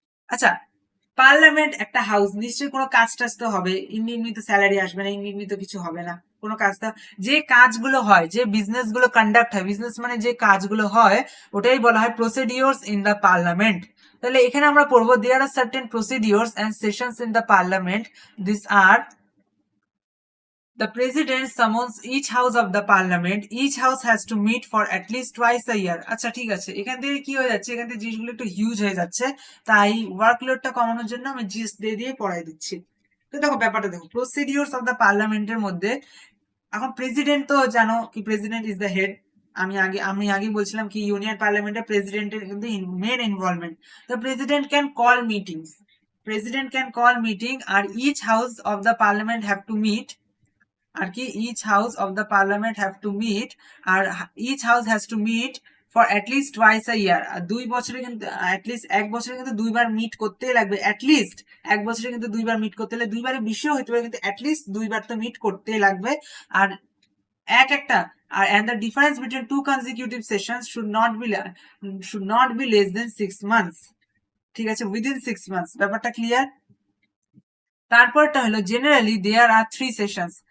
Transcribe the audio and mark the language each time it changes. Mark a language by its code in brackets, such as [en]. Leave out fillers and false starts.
[bn] আচ্ছা, পার্লামেন্ট একটা হাউস, নিশ্চয়ই কোনো কাজ টাজ তো হবে, এমনি তো স্যালারি আসবে না, এমনি তো কিছু হবে না, কোনো কাজ তো, যে কাজগুলো হয়, যে বিজনেস গুলো কন্ডাক্ট হয়, বিজনেস মানে যে কাজগুলো হয় ওটাই বলা হয় [en] Procedures in the parliament. [bn] তাহলে এখানে আমরা পড়বো [en] There are certain procedures and sessions in the parliament, this are the president summons each house of the parliament. Each house has to meet for at least twice a year. [bn] আচ্ছা ঠিক আছে, এখান থেকে কি হয়ে যাচ্ছে, এখান থেকে জিনিসগুলো একটু হিউজ হয়ে যাচ্ছে, তাই ওয়ার্কলোডটা কমানোর জন্য আমি জিস দিয়ে দিয়ে পড়াই দিচ্ছি। তো দেখো ব্যাপারটা দেখো, প্রসিডিওর্স অফ দ্য পার্লামেন্টের মধ্যে এখন প্রেসিডেন্ট তো জানো কি, [en] President is the head. [bn] আমি আগে বলছিলাম কি ইউনিয়ন পার্লামেন্টে প্রেসিডেন্টের কিন্তু মেন ইনভলভমেন্ট। [en] তো president can call meetings, president can call meeting, আর each house of the parliament have to meet, আর কি each house of the parliament have to meet, আর each house has to meet for at least twice a year. [bn] আর 2 বছরে কিন্তু at least 1 বছরে কিন্তু 2বার meet করতেই লাগবে, at least 1 বছরে কিন্তু 2বার meet করতে হলে, 2বারের বেশিও হতে পারে কিন্তু অ্যাটলিস্ট 2বার তো মিট করতেই লাগবে। আর একটা আর [en] and the difference between two consecutive sessions should not be less than 6 months। [bn] ঠিক আছে, [en] within 6 months। [bn] ব্যাপারটা ক্লিয়ার? তারপরটা হলো জেনারেলি [en] There are 3 sessions.